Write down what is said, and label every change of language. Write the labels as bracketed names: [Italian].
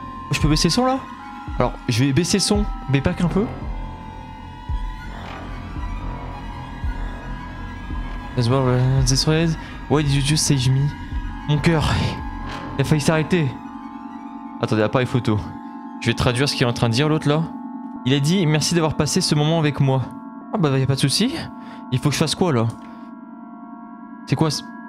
[French] Je peux baisser le son là? Alors, je vais baisser le son, mais pas qu'un peu. [English] This red, why did you just save me? [French] Mon cœur, il a failli s'arrêter. Attendez, appareil photo. Je vais traduire ce qu'il est en train de dire l'autre là. Il a dit merci d'avoir passé ce moment avec moi. Ah bah y a pas de souci. Il faut que je fasse quoi là? C'est quoi ce...